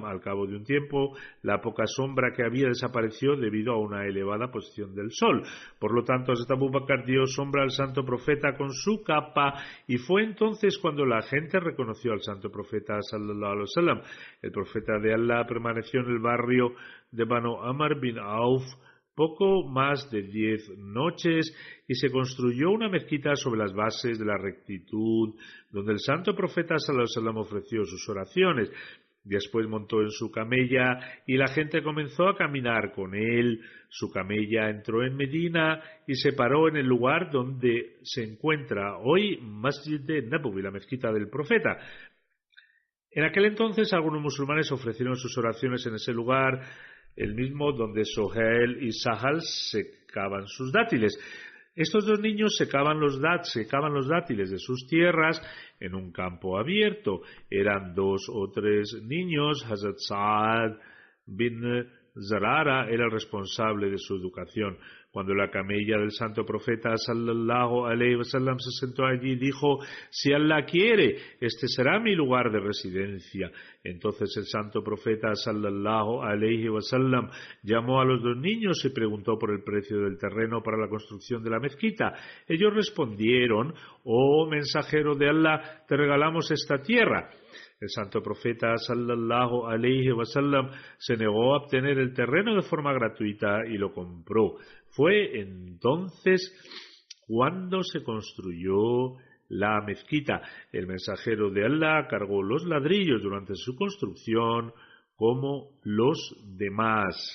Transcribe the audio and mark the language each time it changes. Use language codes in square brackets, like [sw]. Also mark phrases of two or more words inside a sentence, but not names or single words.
[es] Al cabo de un tiempo, la poca sombra que había desapareció debido a una elevada posición del sol. Por lo tanto, Hazrat Abu Bakr dio sombra al santo profeta con su capa, y fue entonces cuando la gente reconoció al santo profeta [ar] صلى الله عليه وسلم. [es] El profeta de Allah permaneció en el barrio de Banu Amr bin Auf poco más de 10 noches, y se construyó una mezquita sobre las bases de la rectitud, donde el santo profeta [ar] صلى الله عليه وسلم [es] ofreció sus oraciones. Después montó en su camella y la gente comenzó a caminar con él. Su camella entró en Medina y se paró en el lugar donde se encuentra hoy Masjid de Nabawi, la mezquita del profeta. En aquel entonces algunos musulmanes ofrecieron sus oraciones en ese lugar, el mismo donde Sohail y Sahal secaban sus dátiles. Estos dos niños secaban los dátiles de sus tierras en un campo abierto. Eran 2 o 3 niños. Hazrat Sa'ad bin Zarara era el responsable de su educación. Cuando la camella del santo profeta [ar] صلى الله عليه وسلم [es] se sentó allí, dijo: si Allah quiere, este será mi lugar de residencia. Entonces el santo profeta [ar] صلى الله عليه وسلم [es] llamó a los 2 niños y preguntó por el precio del terreno para la construcción de la mezquita. Ellos respondieron: oh mensajero de Allah, te regalamos esta tierra. El santo profeta [ar] صلى الله عليه وسلم [es] se negó a obtener el terreno de forma gratuita y lo compró. Fue entonces cuando se construyó la mezquita. El mensajero de Allah cargó los ladrillos durante su construcción como los demás.